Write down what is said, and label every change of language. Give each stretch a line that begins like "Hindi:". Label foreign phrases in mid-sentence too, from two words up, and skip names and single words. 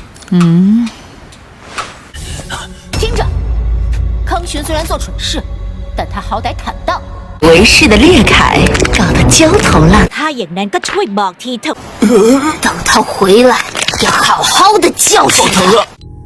Chinese: 听着，康玄虽然做蠢事，但他好歹坦荡。为氏的烈铠搞得焦头烂额，
Thai: ถ้าอย่างนั้นก็ช่วยบอกทีเถอะ
Chinese: 等他回来，要好好的教训他。